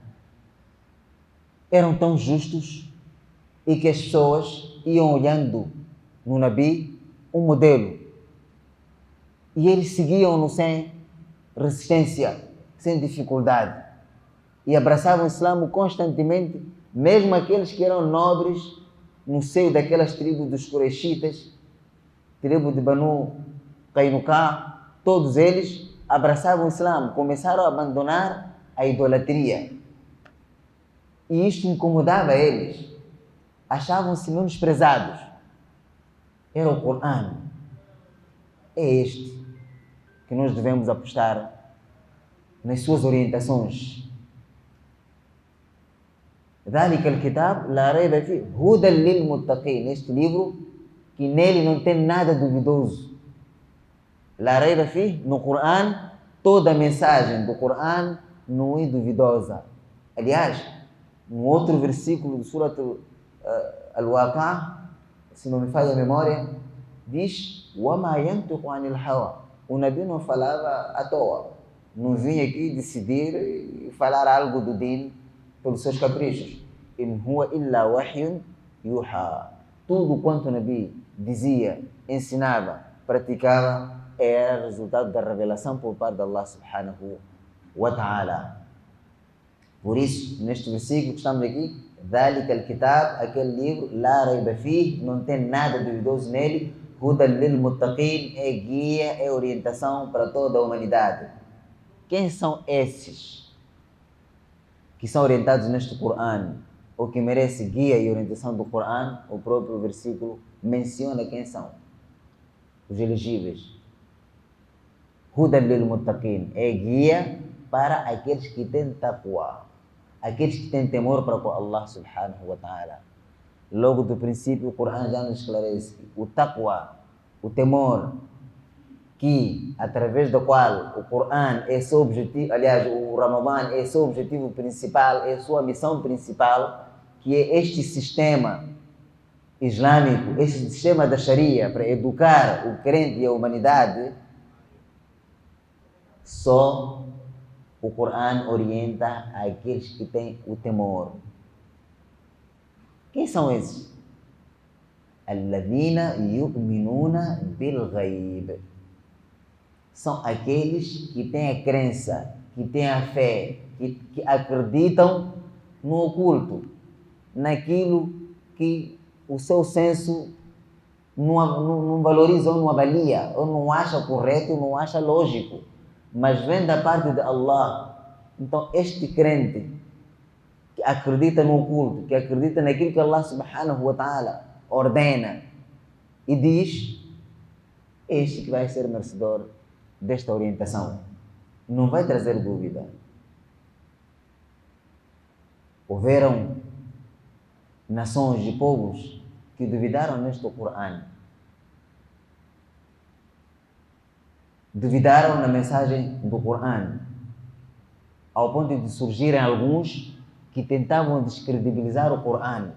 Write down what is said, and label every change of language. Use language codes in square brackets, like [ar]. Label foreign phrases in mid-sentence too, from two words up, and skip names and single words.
[pt] eram tão justos e que as pessoas iam olhando no Nabi um modelo e eles seguiam-no sem resistência, sem dificuldade, e abraçavam o Islã constantemente, mesmo aqueles que eram nobres no seio daquelas tribos dos Quraishitas, tribo de Banu Qainuqa, todos eles abraçavam o Islã, começaram a abandonar a idolatria. E isto incomodava eles. Achavam-se menosprezados. Era o Corão. É este que nós devemos apostar nas suas orientações. [ar] ذلك الكتاب لا ريب فيه هدى للمتقين. [pt] Este livro que nele não tem nada duvidoso. [ar] لا ريب فيه, [pt] no Corão, toda a mensagem do Corão não é duvidosa. Aliás, no outro versículo do Surat Al-Waqi'ah, se não me falha a memória, diz: [ar] وَمَا يَنْطِقُ عَنِ الْهَوَى. [pt] O Nabi não falava à toa, não vinha aqui decidir e falar algo do din pelos seus caprichos. [ar] إِنْ هُوَ إِلَّا وَحْيٌ يُوحَى. [pt] Tudo quanto o Nabi dizia, ensinava, praticava, era resultado da revelação por parte de Allah [ar] سبحانه وتعالى. [pt] Por isso, neste versículo que estamos aqui, [ar] ذَلِكَ الْكِتَاب, [pt] aquele livro, [ar] لَا رَيْبَ فِيهِ, [pt] não tem nada duvidoso nele, [ar] هُدًى لِلْمُتَّقِينَ, [pt] é guia, é orientação para toda a humanidade. Quem são esses que são orientados neste Corão, ou que merecem guia e orientação do Corão? O próprio versículo menciona quem são. Os elegíveis. [ar] هدى للمتقين, [pt] é guia para aqueles que têm taqwa, aqueles que têm temor para Allah [ar] سبحانه وتعالى. [pt] Logo do princípio, o Corão já nos esclarece o taqwa, o temor, que através do qual o Corão é seu objetivo, aliás, o Ramadã é seu objetivo principal, é sua missão principal, que é este sistema islâmico, este sistema da Sharia para educar o crente e a humanidade. Só o Corão orienta aqueles que têm o temor. Quem são esses? [ar] الذين يؤمنون بالغيب. [pt] São aqueles que têm a crença, que têm a fé, que acreditam no oculto, naquilo que o seu senso não valoriza ou não avalia, ou não acha correto, ou não acha lógico, mas vem da parte de Allah. Então este crente que acredita no oculto, que acredita naquilo que Allah [ar] سبحانه وتعالى [pt] ordena e diz, este que vai ser merecedor desta orientação, não vai trazer dúvida. Houveram nações e povos que duvidaram neste Corão, duvidaram na mensagem do Corão, ao ponto de surgirem alguns que tentavam descredibilizar o Corão.